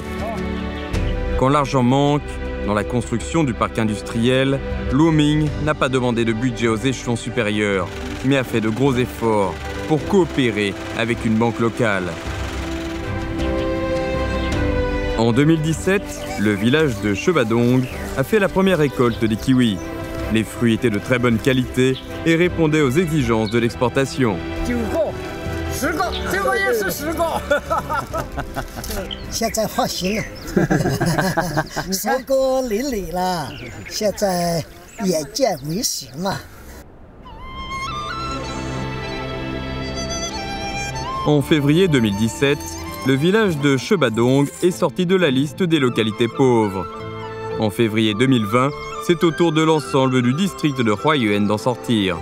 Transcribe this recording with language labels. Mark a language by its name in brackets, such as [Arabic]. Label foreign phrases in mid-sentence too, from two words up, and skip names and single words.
[French] Quand l'argent manque, dans la construction du parc industriel, Luo Ming n'a pas demandé de budget aux échelons supérieurs, mais a fait de gros efforts pour coopérer avec une banque locale. En 2017, le village de Shebadong a fait la première récolte des kiwis. Les fruits étaient de très bonne qualité et répondaient aux exigences de l'exportation. [Chinese] 9 个，10个，这个也是10个。现在放心了，收割淋漓了，现在眼见为实嘛。 [French] En février 2017, le village de Shebadong est sorti de la liste des localités pauvres. En février 2020, c'est au tour de l'ensemble du district de Huaiyuan d'en sortir.